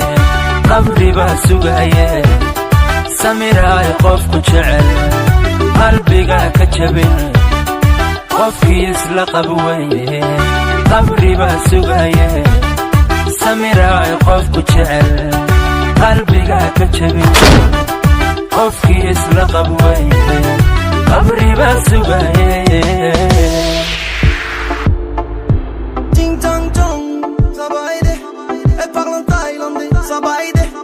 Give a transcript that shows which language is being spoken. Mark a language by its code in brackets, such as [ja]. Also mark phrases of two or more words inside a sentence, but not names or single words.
[so] qabri baa sugaye samiraay qofku jecel qalbiga ka jabe qofkii isla qabwaye qabri baa sugaye samiraay qofku jecel qalbiga ka jabe qofkii isla qabwaye qabri baa sugaye [fr] Ting tang tong, ça va aider. Elle parle en thaïlandais, ça va aider.